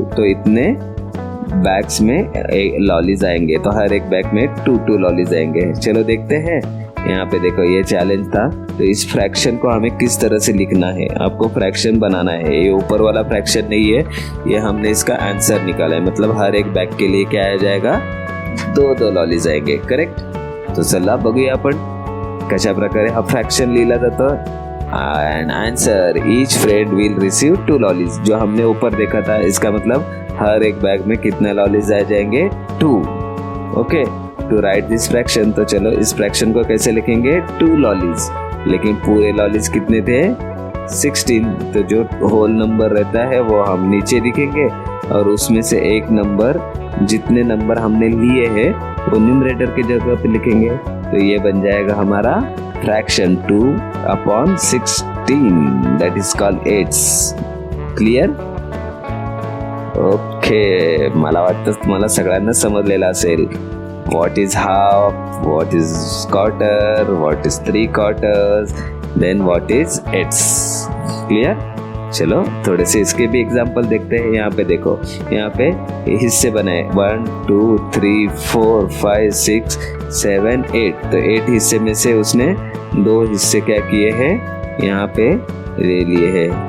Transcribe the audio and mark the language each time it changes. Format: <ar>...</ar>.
<hi>तो इतने बैग्स में लॉलीज आएंगे, तो हर एक बैग में 2 लॉलीज आएंगे। चलो देखते हैं। यहाँ पे देखो ये चैलेंज था, तो इस फ्रैक्शन को हमें किस तरह से लिखना है, आपको फ्रैक्शन बनाना है। ये ऊपर वाला फ्रैक्शन नहीं है, ये हमने इसका आंसर निकाला है, मतलब हर एक बैग के लिए क्या आ जाएगा 2 लॉलीज आएंगे। करेक्ट?</hi> <mr>तो चला बघूया आपण कशा प्रकारे हा फ्रॅक्शन लिहिला जातो।</mr> <en>And answer, each friend will receive 2 lollies.</en> <hi>जो हमने ऊपर देखा था, इसका मतलब हर एक बैग में कितने लॉलीज आ जाएंगे 2। Okay, to right this fraction, तो चलो इस फ्रैक्शन को कैसे लिखेंगे 2 लॉलीज, लेकिन पूरे लॉलीज कितने थे 16। तो जो होल नंबर रहता है वो हम नीचे लिखेंगे और उसमें से एक नंबर, जितने नंबर हमने लिए हैं वो न्यूमरेटर की जगह पे लिखेंगे। तो ये बन जाएगा हमारा fraction 2/16,</hi> <en>That is called 8s।</en> <hi>Clear?</hi> <mr>Okay, मला वाटतं तुम्हाला सगळ्यांना समजलेलं असेल</mr> <en>What is half, what is quarter, what is 3 quarters, then what is 8s। Clear?</en> <hi>चलो थोड़े से इसके भी एग्जाम्पल देखते हैं। यहाँ पे देखो, यहाँ पे हिस्से बनाए 1 2 3 4 5 6 7 8। तो 8 हिस्से में से उसने 2 हिस्से क्या किए हैं, यहाँ पे ले लिए हैं।</hi>